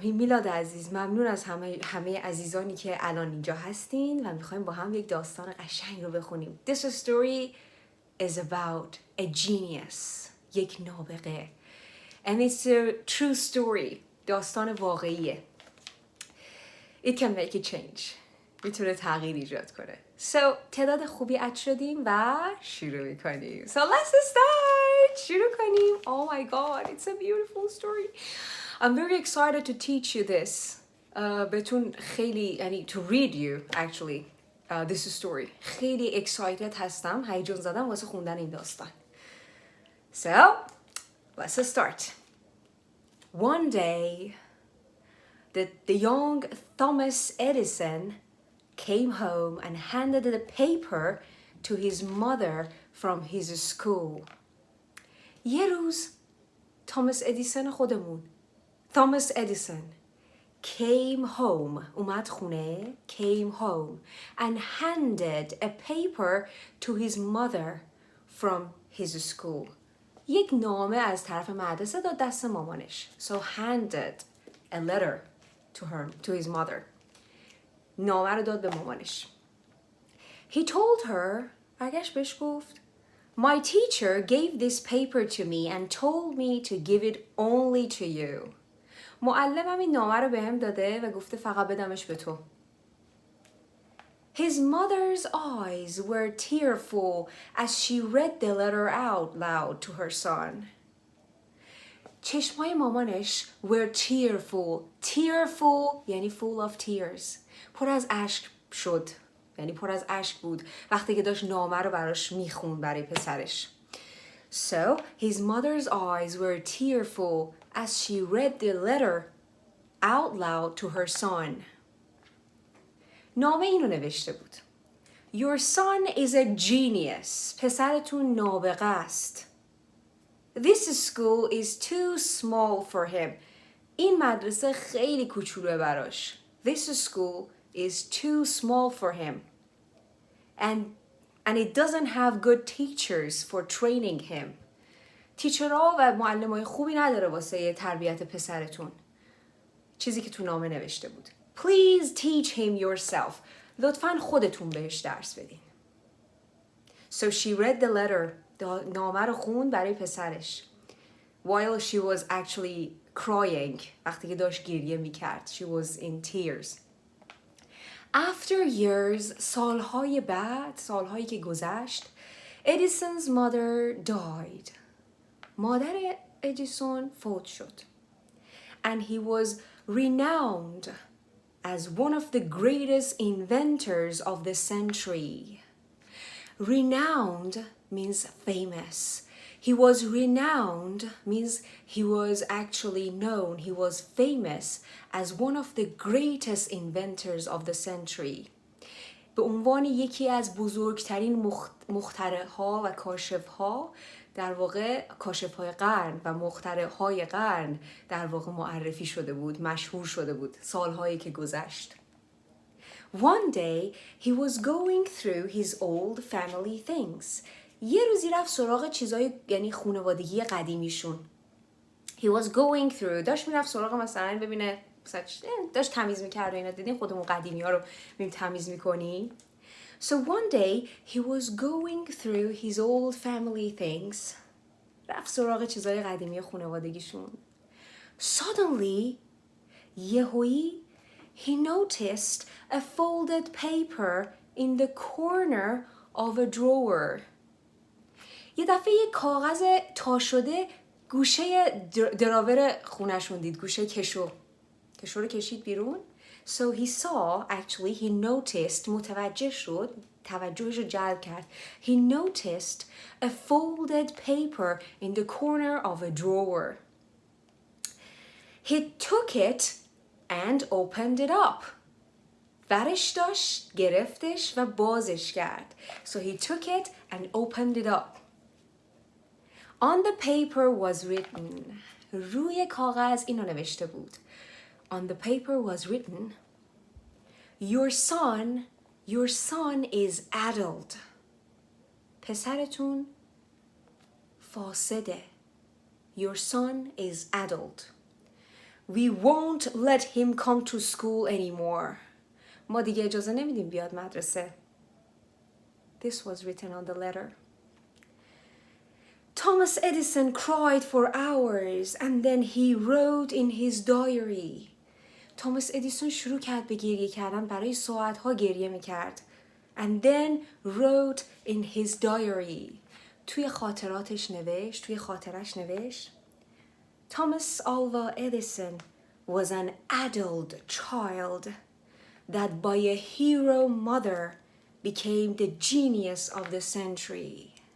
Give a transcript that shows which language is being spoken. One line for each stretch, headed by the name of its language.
Persian: میلاد عزیز، ممنون از همه عزیزانی که الان اینجا هستین و میخوایم با هم یک داستان قشنگ رو بخونیم.
English: This story is about a genius.
Persian: یک نابغه.
English: And it's a true story.
Persian: داستان واقعیه.
English: It can make a change.
Persian: میتونه تغییر ایجاد کنه. تعداد خوبی اد شدیم و شروع میکنیم.
English: So let's start.
Persian: شروع کنیم.
English: Oh my god, it's a beautiful story. I'm very excited to teach you this.
Persian: بهتون خیلی
English: to read you actually this story. خیلی excited هستم. هیجان زدم واسه خوندن این داستان. So let's start. One day the young Thomas Edison came home and handed the paper to his mother from his school.
Persian: یه روز توماس ادیسون خودمون
English: Thomas Edison came home
Persian: اومد خونه
English: came home and handed a paper to his mother from his school.
Persian: یک نامه از طرف مدرسه داد دست مامانش.
English: So handed a letter to his mother.
Persian: نامه رو داد به مامانش.
English: He told her
Persian: برگشت بهش گفت
English: My teacher gave this paper to me and told me to give it only to you.
Persian: معلمم این نامه رو بهم داده و گفته فقط بدمش به تو.
English: His mother's eyes were tearful as she read the letter out loud to her son.
Persian: چشمای مامانش
English: were tearful. Tearful یعنی full of tears.
Persian: پر از اشک شد. یعنی پر از اشک بود وقتی که داشت نامه رو براش میخوند برای پسرش.
English: So his mother's eyes were tearful as she read the letter out loud to her son.
Persian: نامه اینو نوشته بود.
English: Your son is a genius.
Persian: پسرتون نابغه است.
English: This school is too small for him.
Persian: این مدرسه خیلی کوچولوه براش.
English: This school is too small for him. And it doesn't have good teachers for training him.
Persian: تیچرها و معلمای خوبی نداره واسه تربیت پسرتون. چیزی که تو نامه نوشته بود.
English: Please teach him yourself.
Persian: لطفاً خودتون بهش درس بدین.
English: So she read the letter.
Persian: نامه رو خوند برای پسرش.
English: While she was actually crying.
Persian: وقتی که داشت گریه میکرد.
English: She was in tears. After years,
Persian: سالهای بعد، سالهایی که گذشت,
English: Edison's mother died.
Persian: مادر ادیسون فوت شد.
English: And he was renowned as one of the greatest inventors of the century. Renowned means famous. He was renowned means he was actually known. He was famous as one of the greatest inventors of the century.
Persian: به عنوان یکی از بزرگترین مخترع‌ها و کاشف‌ها، در واقع کاشف‌های قرن و مخترع‌های قرن در واقع معرفی شده بود، مشهور شده بود سالهایی که گذشت.
English: One day he was going through his old family things.
Persian: یه روزی رفت سراغ چیزای یعنی خانوادگی قدیمیشون.
English: He was going through
Persian: داشت میرفت سراغ مثلا ببینه داشت تمیز میکرد و اینا. دیدین خودمون قدیمی ها رو میریم تمیز میکنیم.
English: So one day he was going through his old family things.
Persian: رفت سراغ چیزای قدیمی خانوادگیشون.
English: Suddenly
Persian: یهویی
English: he noticed a folded paper in the corner of a drawer.
Persian: یه دفعه یه کاغذ تا شده گوشه دراور خونشون دید. گوشه کشو رو کشید بیرون.
English: So he saw, actually he noticed,
Persian: متوجه شد، توجهش رو جلب کرد.
English: He noticed a folded paper in the corner of a drawer. He took it and opened it up.
Persian: برش داشت، گرفتش و بازش کرد.
English: So he took it and opened it up. On the paper was written.
Persian: روی کاغذ اینو نوشته بود.
English: On the paper was written, your son is addled.
Persian: پسرتون فاسده.
English: Your son is addled. We won't let him come to school anymore.
Persian: ما دیگه اجازه نمیدیم بیاد مدرسه.
English: This was written on the letter. Thomas Edison cried for hours and then he wrote in his diary.
Persian: توماس ادیسون شروع کرد به گریه کردن، برای ساعتها گریه میکرد.
English: And then wrote in his diary.
Persian: توی خاطراتش نوشت، توی خاطرش نوشت.
English: Thomas Alva Edison was an addled child that by a hero mother became the genius of the century.